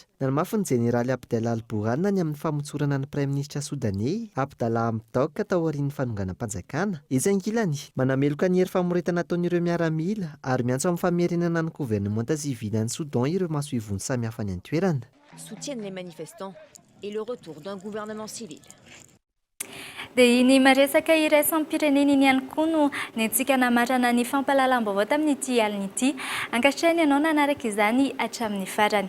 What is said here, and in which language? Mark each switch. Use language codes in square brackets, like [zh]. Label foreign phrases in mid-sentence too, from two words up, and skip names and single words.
[mg] Nanamafy ny jeneraly Abdallah al-Bourhane ny amin'ny famotsorana ny praiminisitra Soudanais Abdallah Hamdok tao aorian'ny fanonganam-panjakana. Etsy ankilany manameloka ny hery famoretana ataon'ireo miaramila ary miantso amin'ny famerenana ny [fr] gouvernement civil [mg] ny Soudan ireo maso ivony samihafa ny antoerana. [fr] Soutiennent les manifestants et le retour d'un gouvernement civil. [mg] Dia ny maresaka iraisam-pirenena iny ihany koa no nentsika namarana ny fampahalalam-baovao tamin'ity alina ity. Ankatrehany ianao nanaraka izany hatramin'ny farany.